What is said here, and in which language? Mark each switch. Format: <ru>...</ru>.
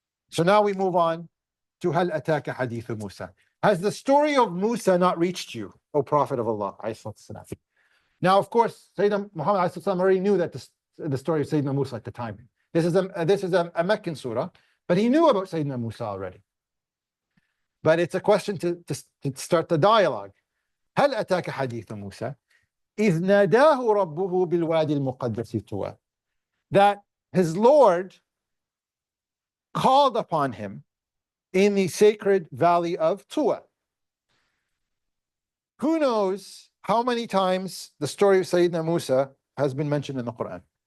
<en>So now we move on to</en> <ar>هل أتاك حديث موسى.</ar> <en>Has the story of Musa not reached you, O Prophet of Allah? Now, of course, Sayyidina Muhammad already knew that the story of Sayyidina Musa at the time. This is a Meccan surah, but he knew about Sayyidina Musa already. But it's a question to start the dialogue.</en> <ar>هل أتاك حديث موسى إذ ناداه ربه بالوادي المقدس طوى.</ar> <en>That his Lord called upon him in the sacred valley of Tuwa. Who knows how many times the story of Sayyidina Musa has been mentioned in the Quran?</en>